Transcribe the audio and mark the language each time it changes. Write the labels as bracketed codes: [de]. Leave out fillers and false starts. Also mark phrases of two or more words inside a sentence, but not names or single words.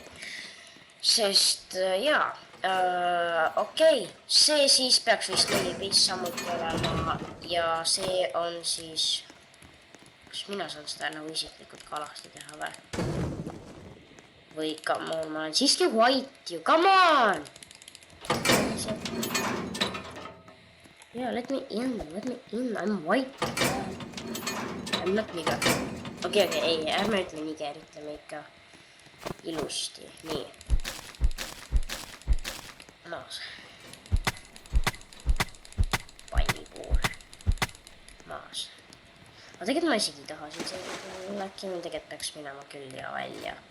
[et] Sest okei, see siis peaks vist leibis samuti olema ja see on siis, kas mina saan seda nagu isiklikult ka alasti teha või? Või [en] come on, [et] ma olen siiski white ju, [en] come on! Yeah, let me in, I'm white. I'm not nigger. [et] Okei, ei, ärme ütle nigger, ütleme ikka ilusti, nii. Maas. Pallipuur. Maas. Aga tegelikult ma isegi ei taha siin see, äkki me tegelikult peaks minema küll ja välja.